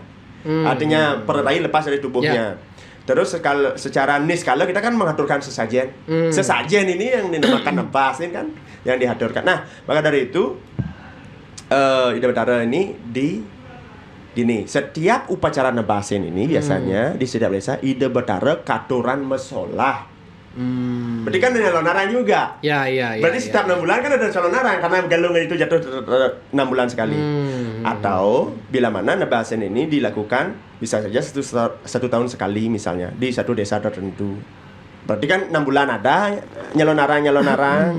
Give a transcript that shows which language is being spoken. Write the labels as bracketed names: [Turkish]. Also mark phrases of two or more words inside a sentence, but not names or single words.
[Indonesian] Artinya perai lepas dari tubuhnya. Terus secara skala kita kan mengaturkan sesajen. Sesajen ini yang dinamakan nebas ini kan yang diaturkan. Nah, maka dari itu Ida Bathara ini gini, setiap upacara nebasin ini biasanya di setiap desa Ida Bathara [Balinese] katuran mesolah. [Indonesian] Berarti kan ada calon narang juga. Ya. Berarti setiap 6 bulan kan ada calon narang karena galungan itu jatuh 6 bulan sekali. Atau bila mana nebasin ini dilakukan bisa saja satu tahun sekali misalnya di satu desa tertentu. Berarti kan 6 bulan ada nyalon narang.